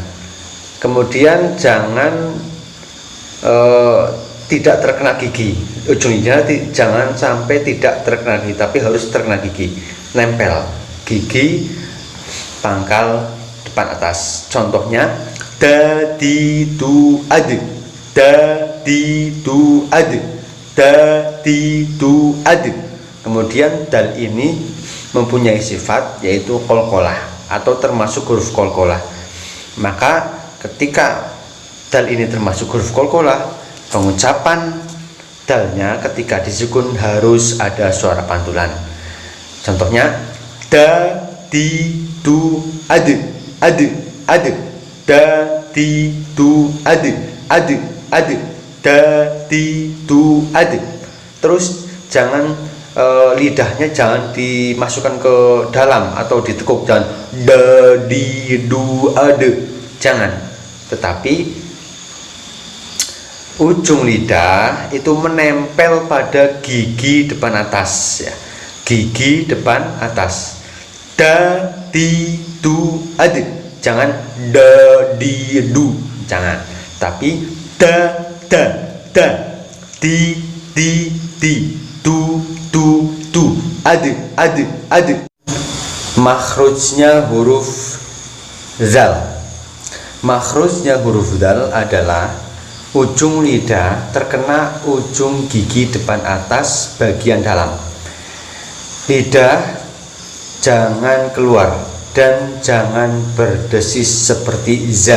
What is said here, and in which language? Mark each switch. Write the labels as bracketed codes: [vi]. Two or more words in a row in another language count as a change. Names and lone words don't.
[id] Kemudian jangan tidak terkena gigi. Ujung lidah jangan sampai tidak terkena gigi, tapi harus terkena gigi. Nempel gigi pangkal depan atas. Contohnya da di tu ad, da di tu ad, da di tu ad. Kemudian dal ini mempunyai sifat yaitu qalqalah atau termasuk huruf qalqalah. Maka ketika dal ini termasuk huruf qalqalah, pengucapan dalnya ketika disukun harus ada suara pantulan. Contohnya da di tu ad, ad, ad, da di tu ad, ad, ad, da di tu ad. Terus jangan lidahnya jangan dimasukkan ke dalam atau ditekuk, jangan da di du ad, jangan. Tetapi ujung lidah itu menempel pada gigi depan atas ya. Gigi depan atas. Da di du ad. Jangan da di du, jangan. Tapi da di tu ad ad. Makhrajnya huruf zal. Makhrajnya huruf zal adalah ujung lidah terkena ujung gigi depan atas bagian dalam. Lidah jangan keluar dan jangan berdesis seperti za.